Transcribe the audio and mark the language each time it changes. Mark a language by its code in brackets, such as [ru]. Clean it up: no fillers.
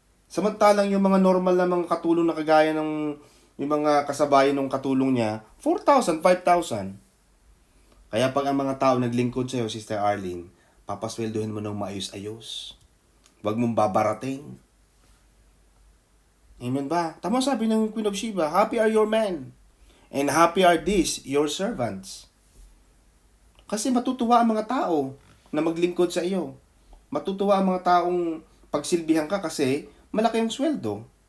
[tl] Samantalang yung mga normal na mga katulong na kagaya ng yung mga kasabayan ng katulong niya, 4,000, 5,000. Kaya pag ang mga tao naglingkod sa'yo, Sister Arlene, papasweldohin mo ng maayos-ayos. Huwag mong babarating. Amen ba? Tama sabi ng [en] Queen of Sheba, happy are your men, and happy are these, your servants. [tl] Kasi matutuwa ang mga tao na maglingkod sa iyo. Matutuwa ang mga taong pagsilbihan ka kasi malaki ang sweldo.